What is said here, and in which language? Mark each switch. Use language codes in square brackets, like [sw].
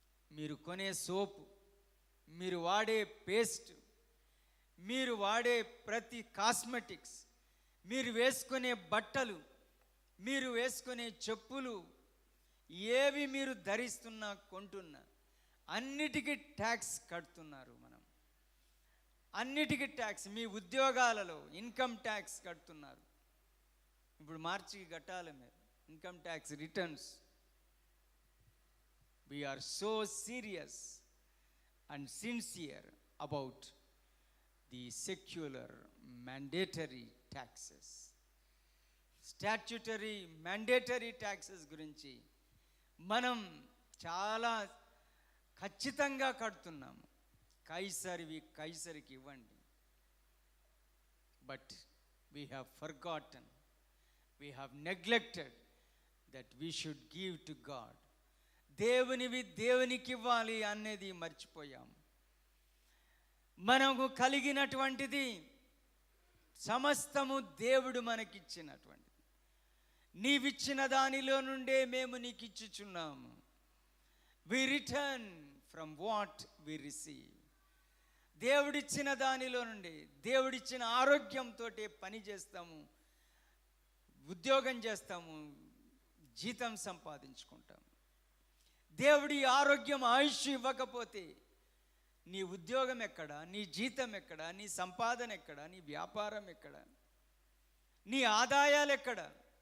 [te] మీరు కొనే సోపు, మీరు వాడే పేస్ట్, మీరు వాడే ప్రతి కాస్మెటిక్స్, మీరు వేసుకునే బట్టలు, మీరు వేసుకునే చెప్పులు, ఏవి మీరు ధరిస్తున్నా కొంటున్నా అన్నిటికీ ట్యాక్స్ కడుతున్నారు. మనం అన్నిటికీ ట్యాక్స్, మీ ఉద్యోగాలలో ఇన్కమ్ ట్యాక్స్ కడుతున్నారు. ఇప్పుడు మార్చికి కట్టాలి మీరు income tax returns. [en] We are so serious and sincere about the secular mandatory taxes. Statutory mandatory taxes [te] గురించి మనం చాలా ఖచ్చితంగా కడుతున్నాము. కైసరివి కైసరికి ఇవ్వండి. [en] But we have forgotten, we have neglected that we should give to God. [te] దేవునివి దేవునికి ఇవ్వాలి అనేది మర్చిపోయాం. మనకు కలిగినటువంటిది సమస్తము దేవుడు మనకిచ్చినటువంటిది. నీవిచ్చిన దానిలో నుండే మేము నీకు ఇచ్చుచున్నాము. [en] We return from what we receive. [te] దేవుడిచ్చిన దానిలో నుండి, దేవుడిచ్చిన ఆరోగ్యంతో పని చేస్తాము, ఉద్యోగం చేస్తాము, జీతం సంపాదించుకుంటాము. దేవుడి ఆరోగ్యం ఆయుష్ ఇవ్వకపోతే నీ ఉద్యోగం ఎక్కడ, నీ జీతం ఎక్కడ, నీ సంపాదన ఎక్కడ, నీ వ్యాపారం ఎక్కడ, నీ ఆదాయాలు ఎక్కడ?